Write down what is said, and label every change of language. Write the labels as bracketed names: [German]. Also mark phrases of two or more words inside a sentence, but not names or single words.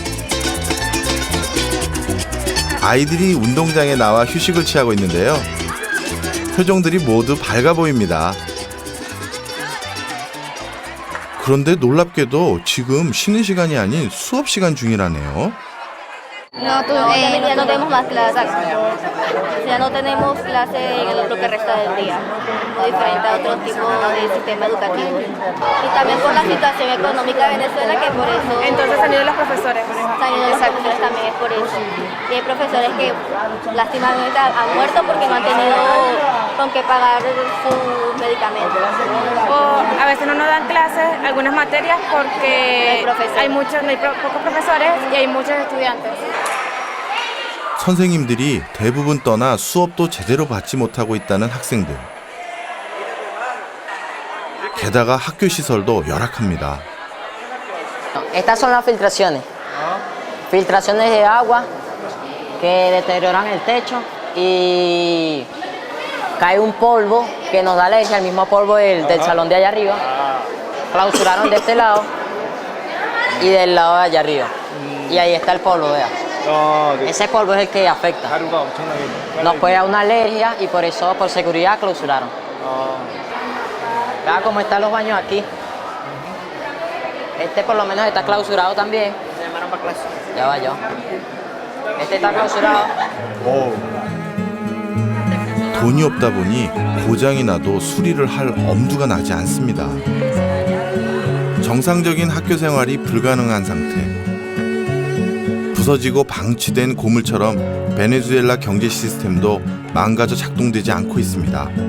[Korean] 아이들이 운동장에 나와 휴식을 취하고 있는데요. 표정들이 모두 밝아 보입니다. 그런데 놀랍게도 지금 쉬는 시간이 아닌 수업 시간 중이라네요. [Spanish] No, ya no tenemos más clases. Ya no tenemos clases en lo que resta del día. Muy diferente a otro tipo de sistema educativo. Y también por la situación económica de Venezuela, que por eso... Entonces han ido los profesores. Han ido los profesores también, es por eso. Y hay profesores que lástimamente han muerto porque no han tenido con qué pagar sus medicamentos. O a veces no nos dan clases, algunas materias, porque hay pocos profesores y hay muchos estudiantes. [Korean] 선생님들이 대부분 떠나 수업도 제대로 받지 못하고 있다는 학생들. 게다가 학교 시설도 열악합니다. [Spanish] Estas son las filtraciones. Filtraciones de agua que deterioran el techo y cae un polvo que nos da alergia, el mismo polvo del salón de allá arriba. Clausuraron de este lado y del lado de allá arriba. Y ahí está el polvo, vea. Ese polvo es el que afecta. Nos puede dar una alergia y por eso, por seguridad, clausuraron. Vea cómo están los baños aquí. Este por lo menos está clausurado también. Ya va yo. Este está clausurado. [Korean] 돈이 없다 보니 고장이 나도 수리를 할 엄두가 나지 않습니다. 정상적인 학교 생활이 불가능한 상태. 부서지고 방치된 고물처럼 베네수엘라 경제 시스템도 망가져 작동되지 않고 있습니다.